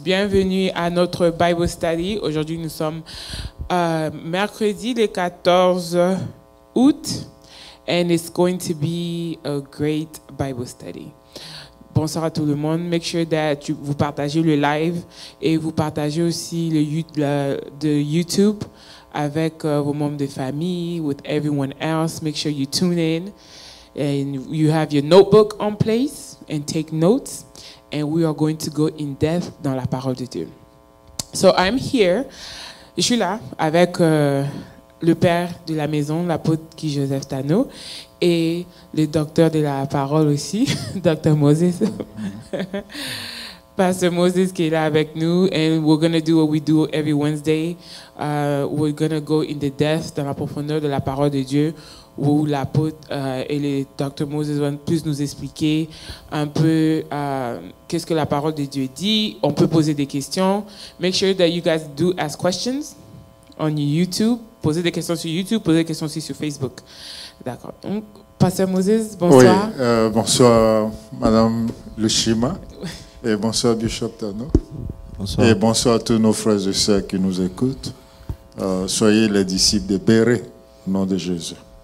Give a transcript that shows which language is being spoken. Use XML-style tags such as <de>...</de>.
<fr>Bienvenue à notre Bible Study. Aujourd'hui, nous sommes mercredi le 14 août</fr> <en>and it's going to be a great Bible study.</en> <fr>Bonsoir à tout le monde.</fr> <en>Make sure that</en> <fr>vous partagez le live et vous partagez aussi de YouTube avec vos membres de famille,</fr> <en>with everyone else. Make sure you tune in. And you have your notebook on place and take notes. And we are going to go in depth</en> <fr>dans la parole de Dieu.</fr> <en>So I'm here.</en> <fr>Je suis là avec le père de la maison, l'apôtre Guy Joseph Tano, et le docteur de la parole aussi, Dr. Moses. Pastor Moses qui est là avec nous.</fr> <en>And we're going to do what we do every Wednesday. We're going to go in the depth,</en> <fr>dans la profondeur de la parole de Dieu, où l'apôtre et le Dr. Moses vont plus nous expliquer un peu qu'est-ce que la parole de Dieu dit. On peut poser des questions.</fr> <en>Make sure that you guys do ask questions on YouTube.</en> <fr>Posez des questions sur YouTube, posez des questions aussi sur Facebook. D'accord. Donc, Pasteur Moses, bonsoir. Oui, bonsoir Madame Lushima et bonsoir Bishop Tano. Bonsoir. Et bonsoir à tous nos frères et sœurs qui nous écoutent. Soyez les disciples de Béret, au nom de Jésus.</fr>